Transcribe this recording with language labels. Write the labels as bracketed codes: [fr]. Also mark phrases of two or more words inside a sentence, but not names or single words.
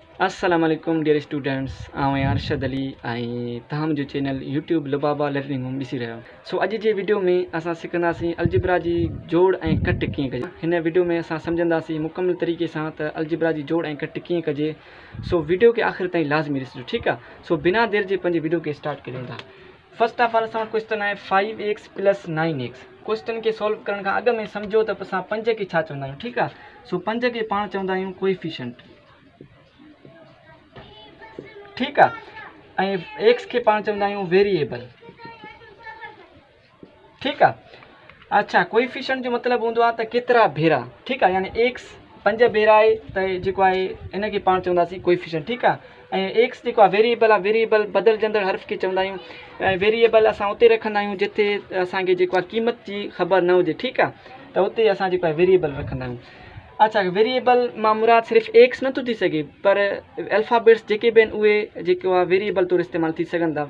[ar] السلام عليكم [en] dear students, [sd] आउं अरशद अली ऐं तव्हां मुंहिंजो चैनल यूट्यूब लुबाबा लर्निंग होम ॾिसी रहिया आहियो। सो अॼु जे वीडियो में असां सिखंदासीं अलजिब्रा जी जोड़ ऐं कट कीअं कजे। हिन वीडियो में असां सम्झंदासीं मुकमल तरीक़े सां त अलजिब्रा जी जोड़ ऐं कट कीअं कजे। सो वीडियो खे आख़िर ताईं लाज़मी ॾिसिजो, ठीकु आहे। सो बिना देर जे पंहिंजे वीडियो खे स्टार्ट करियूं था। [en] first of all [sd] असां वटि क्वेश्चन आहे 5x + 9x। क्वेश्चन खे सॉल्व करण खां अॻु में सम्झो त असां 5 खे छा चवंदा आहियूं, ठीकु आहे। सो 5 खे पाण चवंदा आहियूं कोएफिशिएंट, [ur] ٹھیک ہے. [sd] एक्स के पाण चवंदा आहियूं वेरिएबल, [ur] ٹھیک ہے. [sd] अच्छा, कोएफिशिएंट जो मतलब हूंदो आहे त केतिरा भेरा, [ur] ٹھیک ہے. [sd] यानी एक्स 5 भेरा आहे त जेको आहे इन खे पाण चवंदासीं कोएफिशिएंट, [ur] ٹھیک ہے. [sd] ऐं एक्स जेको आहे वेरिएबल आहे, वेरिएबल बदलजंदड़ हर्फ़ खे चवंदा आहियूं। ऐं वेरिएबल असां उते रखंदा आहियूं जिथे असांखे जेको आहे क़ीमत जी ख़बर न हुजे, ठीक आहे। त उते असां जेको आहे वेरिएबल रखंदा आहियूं। अच्छा, वेरिएबल मां मुराद सिर्फ़ु एक्स नथो थी सघे, पर अल्फ़ाबेट्स जेके बि आहिनि उहे जेको आहे वेरिएबल तौरु इस्तेमालु थी सघनि था।